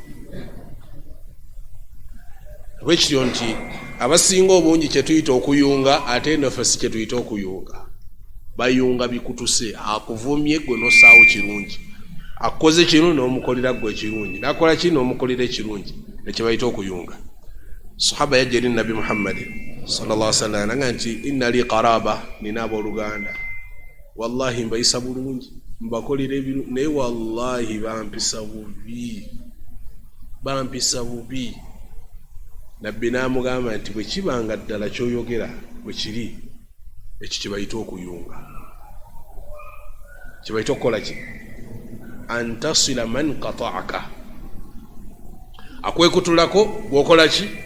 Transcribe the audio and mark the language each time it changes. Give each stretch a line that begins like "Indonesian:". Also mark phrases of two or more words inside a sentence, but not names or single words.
Ganda: bwekityo nti abasinga obungi kye tuyita okuyunga ate naffe si kye tuyita okuyunga bayunga bikutuse akuvumye gwe nosaawo kirungi akoze kino n'omukolera gwe ekirungi nakola ki n'omukolera ekirungi ekyo bayita okuyunga sahaba yajja eri nabi Muhammad
Arabic: صلى الله عليه وسلم
Ganda: nanga nti
Arabic: إن لي قرابة
Ganda: nina abooluganda wallahi mbayisa bulungi mbakolera ebintu naye wallahi bampisa bubi nabbi n'amugamba nti bwe kibanga ddala kyoyogera bwe kiri ekyo kibayita okuyunga kibayita okukola ki
Arabic: أن تصل من قطعك
Ganda: akwekutulako bw'okola ki